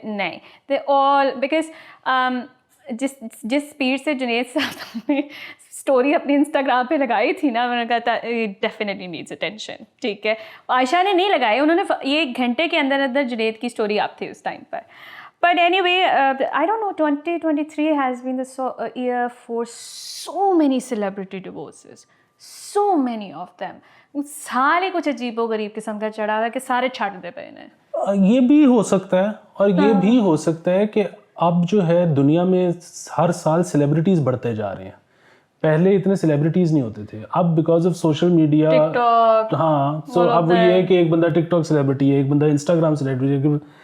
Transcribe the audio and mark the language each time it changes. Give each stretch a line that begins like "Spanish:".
Urdu: نہیں, دے all because جس speed سے جنید صاحب نے اسٹوری اپنی انسٹاگرام پہ لگائی تھی نا, میں نے کہا تھا
English: definitely needs attention,
Urdu: ٹھیک ہے. عائشہ نے نہیں لگائی, انہوں نے یہ گھنٹے کے اندر اندر جنید کی اسٹوری آپ تھی اس time per.
English: But anyway, I don't know, 2023 has been the year for so many celebrity divorces. So many of them.
Urdu: سارے کچھ عجیب و غریب قسم کا چڑھا ہوا ہے کہ سارے چھٹ دے پے ہیں. یہ بھی ہو سکتا ہے, اور یہ بھی ہو سکتا ہے کہ اب جو ہے دنیا میں ہر سال سیلیبریٹیز بڑھتے جا رہے ہیں. پہلے اتنے سیلیبریٹیز نہیں ہوتے تھے, اب بیکاز آف سوشل میڈیا, ہاں, سو اب وہ یہ ہے کہ ایک بندہ ٹک ٹاک سیلیبریٹی ہے, ایک بندہ انسٹاگرام سیلیبریٹی ہے.